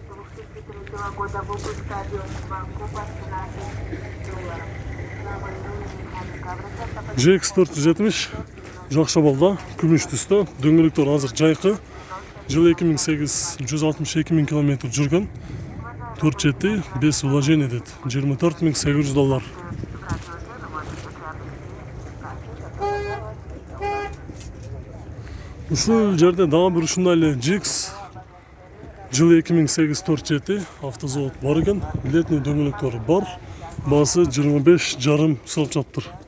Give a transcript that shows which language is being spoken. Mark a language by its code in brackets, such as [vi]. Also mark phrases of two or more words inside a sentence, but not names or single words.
[kk] GX 470, жақсы балда, күміш түсті, дөңгелектер азыр жайқы. Жылы 2008, 162.000 kilometre жүрген, 407, 5 вложение деді, $24.800. [ky] Ушул жерде дагы бир ушундай эле GX жылы 2008 407 автозавод бар экен, летний дөңгөлөктөрү бар, баасы 25,5 сылып жатыр.